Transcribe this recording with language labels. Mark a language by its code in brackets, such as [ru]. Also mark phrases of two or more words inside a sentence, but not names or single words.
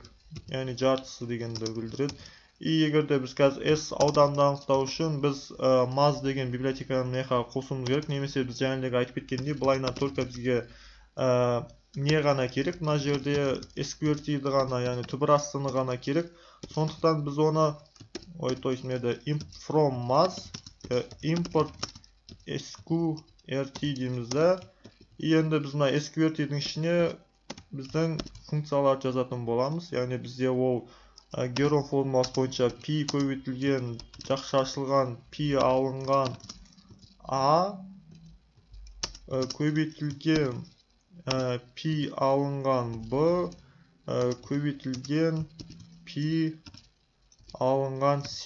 [kk] Яғни жартысы дегенді білдіреді. И егер де біз қазір S ауданды анықтау үшін біз maz деген библиотеканы мынақа қосуымыз керек. Немесе біз жаңағы айтып кеткендей, былайна только бізге не ғана керек, мына жерде sqrt-ді ғана, яғни түбір астыны ғана керек. Сондықтан біз оны [ru] то есть [en] from maz import sqrt [kk] дейміз да. Енді біз мына sqrt-дің ішіне біздің функцияларды жазатын боламыз. Яғни бізде ол Герон формуласы бойынша p көбейтілген, жақша ашылған p алынған a көбейтілген p алынған b көбейтілген p алынған c.